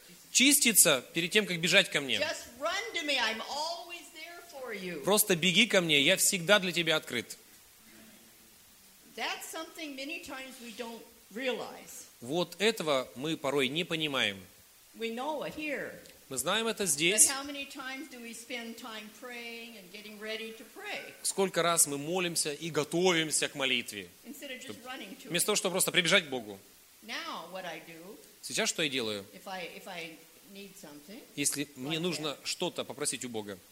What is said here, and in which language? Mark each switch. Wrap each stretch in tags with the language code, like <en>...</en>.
<ru>Чиститься перед тем, как бежать ко мне.</ru> <en>Just run to me. I'm always there for you.</en> <ru>Просто беги ко мне, я всегда для тебя открыт.</ru> <en>That's something many times we don't realize.</en> <ru>Вот этого мы порой не понимаем.</ru> <en>We know it here.</en> <ru>Мы знаем это здесь.</ru> <en>But how many times do we spend time praying and getting ready to pray?</en> <ru>Сколько раз мы молимся и готовимся к молитве?</ru> <en>Instead of just running to.</en> <ru>Вместо того, чтобы просто прибежать к Богу.</ru> <en>Now what I do?</en> <ru>Сейчас что я делаю?</ru> <en>If I need something.</en> <ru>Если мне нужно что-то попросить у Бога.</ru>